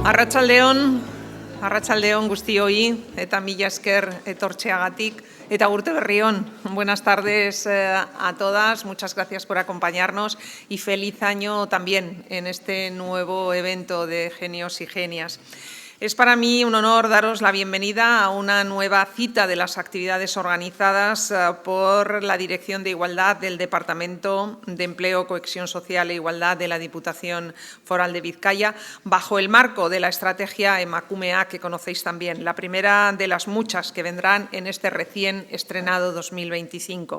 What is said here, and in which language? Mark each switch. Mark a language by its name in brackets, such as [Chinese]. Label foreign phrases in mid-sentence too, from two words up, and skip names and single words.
[Basque] Arratsaldeon guztioi eta mila esker etortzeagatik eta urte berri on. [Spanish] Buenas tardes a todas, muchas gracias por acompañarnos y feliz año también en este nuevo evento de Genios y Genias. Es para mí un honor daros la bienvenida a una nueva cita de las actividades organizadas por la Dirección de Igualdad del Departamento de Empleo, Cohesión Social e Igualdad de la Diputación Foral de Vizcaya, bajo el marco de la estrategia Emakumea, que conocéis también, la primera de las muchas que vendrán en este recién estrenado 2025.